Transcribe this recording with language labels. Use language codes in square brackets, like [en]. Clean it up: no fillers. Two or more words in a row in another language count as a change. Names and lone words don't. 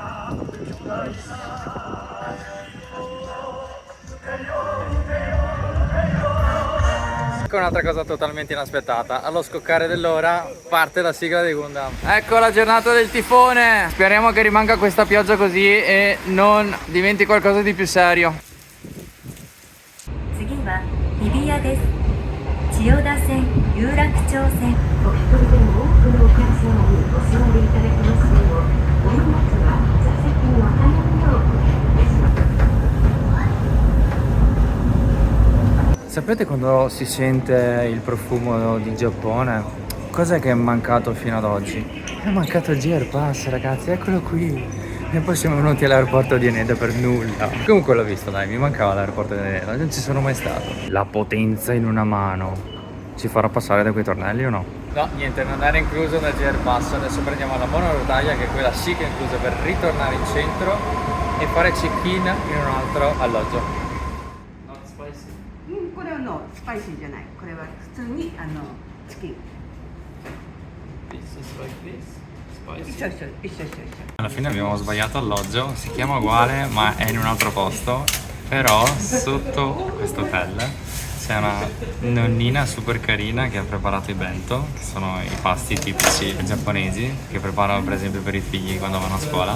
[it] Ecco un'altra cosa totalmente inaspettata, allo scoccare dell'ora parte la sigla di Gundam. Ecco la giornata del tifone, speriamo che rimanga questa pioggia così e non diventi qualcosa di più serio. [ja] 次は日比谷です。千代田線、有楽町線。お一人でも多くのお客様にお座りいただきますよう、お荷物は座席に置かないようお願いいたします。 [it] Sapete quando si sente il profumo di Giappone? Cos'è che è mancato fino ad oggi? È mancato il GR Pass, ragazzi, eccolo qui. E poi siamo venuti all'aeroporto di Haneda per nulla. Comunque l'ho visto, dai, mi mancava l'aeroporto di Haneda, non ci sono mai stato. La potenza in una mano. Ci farà passare da quei tornelli o no? No, niente, non era incluso nel GR Pass. Adesso prendiamo la monorotaia, che è quella sì che è inclusa per ritornare in centro e fare check-in in un altro alloggio. [ja] これはスパイシーじゃない。これは普通にチキン。一緒一緒一緒一緒。 [it] Alla fine abbiamo sbagliato alloggio, si chiama uguale ma è in un altro posto, però sotto questo hotel c'è una nonnina super carina che ha preparato i bento, che sono i pasti tipici giapponesi che preparano per esempio per i figli quando vanno a scuola.